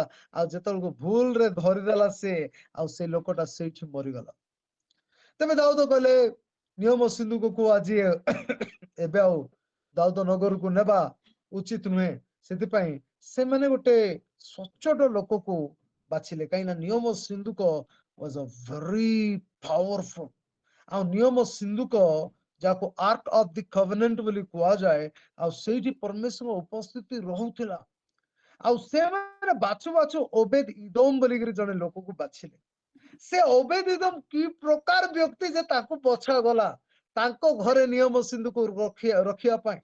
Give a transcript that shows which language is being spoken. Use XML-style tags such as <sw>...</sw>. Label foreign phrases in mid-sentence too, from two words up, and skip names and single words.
<or>ଆଉ ଯେତେବେଳକୁ ଭୁଲରେ ଧରିଦେଲା ସେ, ଆଉ ସେ ଲୋକଟା ସେଇଠି ମରିଗଲା। ତେବେ ଦାଉଦ କହିଲେ ନିୟମ ସିନ୍ଧୁକକୁ ଆଜି ଏବେ ଆଉ ଦାଉଦ ନଗରକୁ ନେବା ଉଚିତ ନୁହେଁ। ସେଥିପାଇଁ ସେମାନେ ଗୋଟେ ସଚ୍ଚୋଟ ଲୋକକୁ ବାଛିଲେ, କାହିଁକି ନା ନିୟମ ସିନ୍ଧୁକ</or> <en>was a very powerful।</en> <or>ଆଉ ନିୟମ ସିନ୍ଧୁକ ଯାହାକୁ</or> <en>Ark of the Covenant</en> <or>ବୋଲି କୁହାଯାଏ, ଆଉ ସେଇଠି ପରମେଶ୍ୱରଙ୍କ ଉପସ୍ଥିତି ରହୁଥିଲା। ଆଉ ସେମାନେ ବାଛୁ ବାଛୁ ଓବେଦ ଇଦୋମ ବୋଲିକିରି ଜଣେ ଲୋକକୁ ବାଛିଲେ। ସେ ଓବେଦ ଇଦୋମ କି ପ୍ରକାର ବ୍ୟକ୍ତି ଯେ ତାକୁ ବଛାଗଲା ତାଙ୍କ ଘରେ ନିୟମ ସିନ୍ଧୁକୁ ରଖିବା ପାଇଁ।</or>